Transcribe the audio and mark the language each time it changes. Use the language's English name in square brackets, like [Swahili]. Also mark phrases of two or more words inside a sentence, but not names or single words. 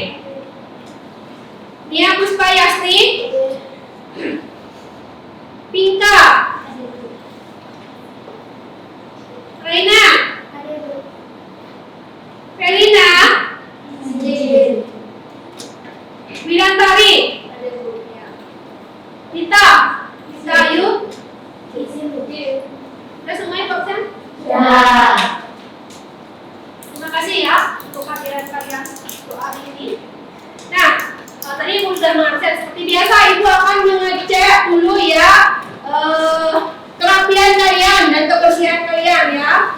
[Indonesian] Nia Puspayasti? Pinka? Reina? Felina? Wirantari? Nita? Nita Ayu? Udah semuanya Pak Sen? Terima kasih ya untuk kehadiran kalian untuk hari ini. Nah, tadi Ibu sudah mengabsen. Seperti biasa Ibu akan mengecek dulu ya kerapian kalian dan kebersihan kalian ya.